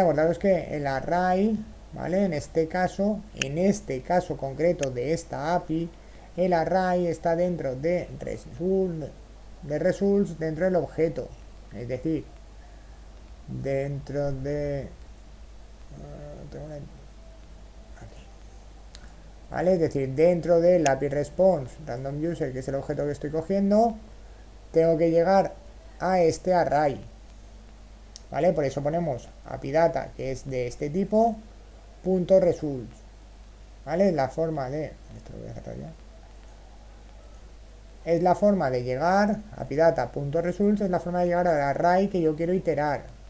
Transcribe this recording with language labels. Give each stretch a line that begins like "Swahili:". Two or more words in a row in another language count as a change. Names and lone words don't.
Spanish: Acordaros que el array, ¿vale? En este caso concreto de esta API, el array está dentro de results dentro del objeto. Es decir, dentro de... aquí. ¿Vale? Es decir, dentro del API response random user, que es el objeto que estoy cogiendo, tengo que llegar a este array. ¿Vale? Por eso ponemos apidata, que es de este tipo, punto results. ¿Vale? La forma de... Esto lo voy a cerrar ya. Es la forma de llegar, apidata.results, es la forma de llegar al array que yo quiero iterar.